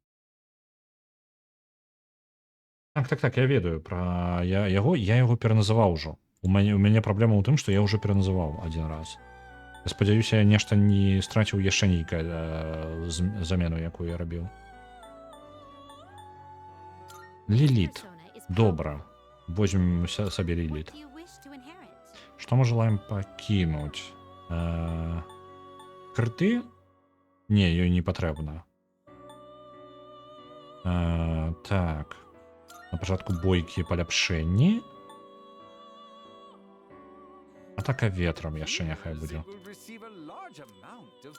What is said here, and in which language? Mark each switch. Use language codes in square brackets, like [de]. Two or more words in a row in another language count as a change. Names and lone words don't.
[be] Так, я ведаю пра яго, я яго пераназываў ужо. У мяне праблема ў тым, што я ўжо пераназываў адзін раз. Я спадзяюся, я нешта не страціў яшчэ нейкая замену, якую я рабіў. Ліліт. [en] Persona is [be] Добра. Возьмем сабе Ліліт. [en] What do you wish to inherit? [be] Што мы желаем пакінуць? Крыты? Не, ёй не патрэбна. Так. На пачатку бойкі паляпшэнні. Атака ветрам яшчэ няхай будзе. [en] It will receive a large amount of